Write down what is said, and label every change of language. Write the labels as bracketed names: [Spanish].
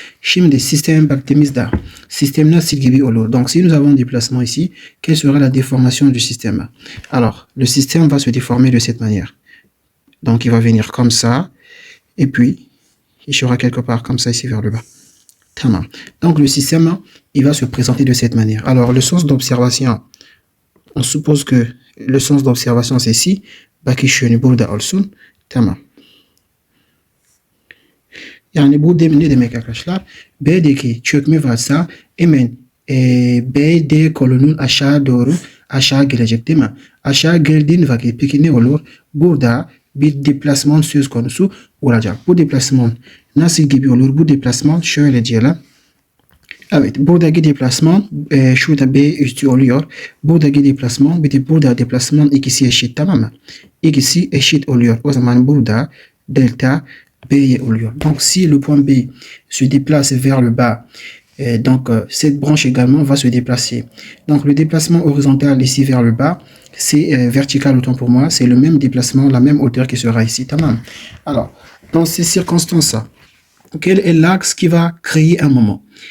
[Turkish] Şimdi sisteme baktığımızda sistem nasıl gibi olur? [French] Donc si nous avons un déplacement ici, quelle sera la déformation du système? Alors le système va se déformer de cette manière. Donc il va venir comme ça, et puis il sera quelque part comme ça ici vers le bas. [Turkish] Tamam. [French] Donc le système, il va se présenter de cette manière. Alors le sens d'observation, on suppose que le sens d'observation c'est ici. [Turkish] Bakış yönü burada olsun. Tamam. Yani bu ne demek arkadaşlar? B'deki çökme varsa hemen BD kolunun aşağı gelecek değil mi? Aşağı geldiğin vakit peki ne olur? Burada bir deplasman söz konusu olacak. Bu deplasman nasıl gibi olur? Bu deplasman şöyle diyelim. Evet, buradaki deplasman şurada B üstü oluyor. Buradaki deplasman bir de burada deplasman ikisi eşit, tamam mı? İkisi eşit oluyor. O zaman burada delta B oluyor. [French] Donc si le point B se déplace vers le bas, donc cette branche également va se déplacer. Donc le déplacement horizontal ici vers le bas, c'est vertical autant pour moi, c'est le même déplacement, la même hauteur qui sera ici, [Turkish] tamam. [French] Alors, dans ces circonstances, quel est l'axe qui va créer un moment?